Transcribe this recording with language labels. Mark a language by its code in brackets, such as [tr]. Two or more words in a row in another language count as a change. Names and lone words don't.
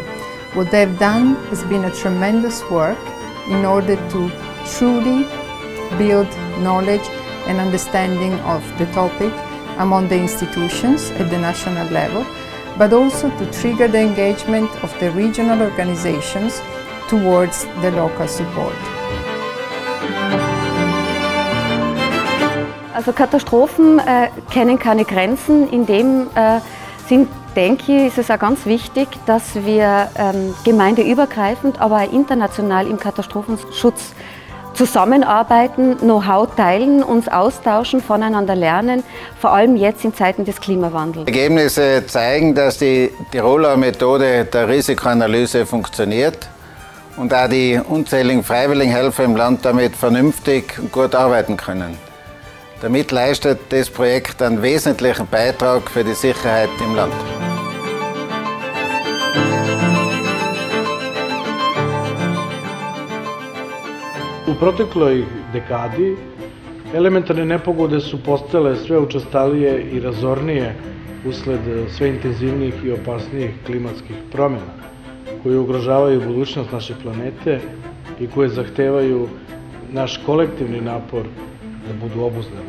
[en] What they've done has been a tremendous work in order to truly build knowledge and understanding of the topic among the institutions at the national level, but also to trigger the engagement of the regional organizations towards the local support. [de] Also Katastrophen kennen keine Grenzen. In dem Sinn, denke ich, ist es auch ganz wichtig, dass wir gemeindeübergreifend, aber auch international im Katastrophenschutz zusammenarbeiten, Know-how teilen, uns austauschen, voneinander lernen, vor allem jetzt in Zeiten des Klimawandels. Ergebnisse zeigen, dass die Tiroler Methode der Risikoanalyse funktioniert und auch die unzähligen Freiwilligenhelfer im Land damit vernünftig und gut arbeiten können. Damit leistet das Projekt einen wesentlichen Beitrag für die Sicherheit im Land. [sr] U protekloj dekadi elementarne nepogode su postale sve učestalije i razornije usled sve intenzivnijih i opasnijih klimatskih promjena koje ugrožavaju budućnost naše planete i koje zahtevaju naš kolektivni napor da budu obuzdane.